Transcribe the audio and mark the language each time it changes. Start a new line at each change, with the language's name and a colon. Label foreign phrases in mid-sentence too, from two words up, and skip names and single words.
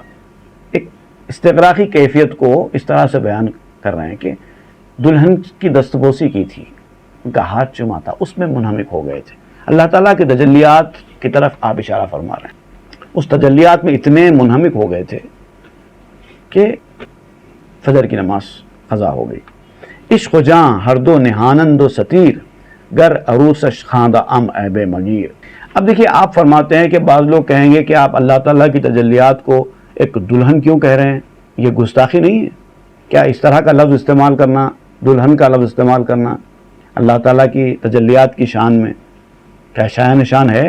Urdu: ایک استغراقی کیفیت کو اس طرح سے بیان کر رہے ہیں کہ دلہن کی دست بوسی کی تھی، ان کا ہاتھ چوما تھا، اس میں منہمک ہو گئے تھے. اللہ تعالیٰ کے تجلیات کی طرف آپ اشارہ فرما رہے ہیں. اس تجلیات میں اتنے منہمک ہو گئے تھے کہ فجر کی نماز قضا ہو گئی.
Persian: عشق و جاں ہر دو نہانند و ستیر گر عروسش خاندہ ام عیب مگیر.
Urdu: اب دیکھیے، آپ فرماتے ہیں کہ بعض لوگ کہیں گے کہ آپ اللہ تعالیٰ کی تجلیات کو ایک دلہن کیوں کہہ رہے ہیں؟ یہ گستاخی نہیں ہے کیا اس طرح کا لفظ استعمال کرنا، دلہن کا لفظ استعمال کرنا اللہ تعالیٰ کی تجلیات کی شان میں کیا شایع نشان ہے؟